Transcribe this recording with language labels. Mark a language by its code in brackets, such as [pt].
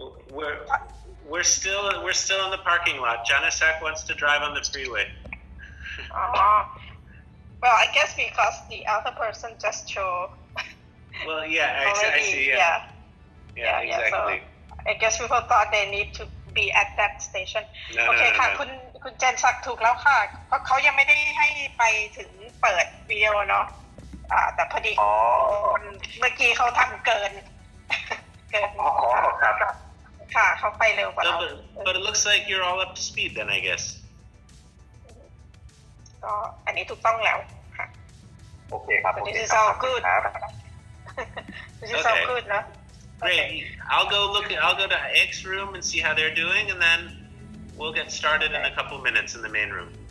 [en] we're still in the parking lot Janasak wants to drive on the freeway well I guess because the other person just show well yeah I see yeah exactly so I guess people thought they need to be at that station [th] โอเคค่ะคุณเจนศักดิ์ถูกแล้วค่ะเพราะเขายังไม่ได้ให้ไปถึงเปิดวิดีโอเนาะแต่พอดีเมื่อกี้เขาทำเกิน ครับ ค่ะเขาไปเร็วกว่าเรา [en] but it looks like you're all up to speed then I guess [th] ก็อันนี้ถูกต้องแล้วค่ะ โอเคครับ [en] This is all good This is all good นะ Great. I'll go to X room and see how they're doing, and then we'll get started in a couple minutes in the main room.